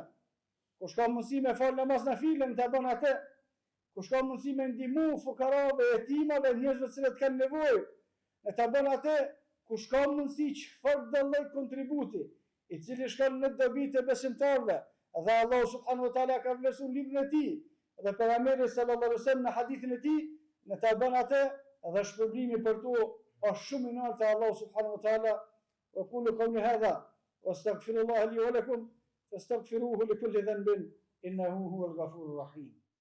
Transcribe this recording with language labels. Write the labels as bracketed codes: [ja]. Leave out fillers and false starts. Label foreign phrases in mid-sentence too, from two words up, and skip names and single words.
[sq] Kush ka mundësi me fal namaz nafile, të bën atë. Kush ka mundësi me ndihmu fukarave, yetimave, njerëzve që kanë nevojë, të bën atë. Kush ka mundësi çfarë do lloj kontributi, i cili shkon në dobi të besimtarëve, dhe Allah [ar] سبحانه وتعالى [sq] ka vlerësuar librin e tij, dhe pejgamberi [ar] صلى الله عليه وسلم [sq] në hadithin e tij, në ta bën atë, dhe shpërblimi për to është shumë i lartë te Allah [ar] سبحانه وتعالى. وأقول قولي هذا وأستغفر الله لي ولكم فاستغفروه لكل ذنب إنه هو الغفور الرحيم.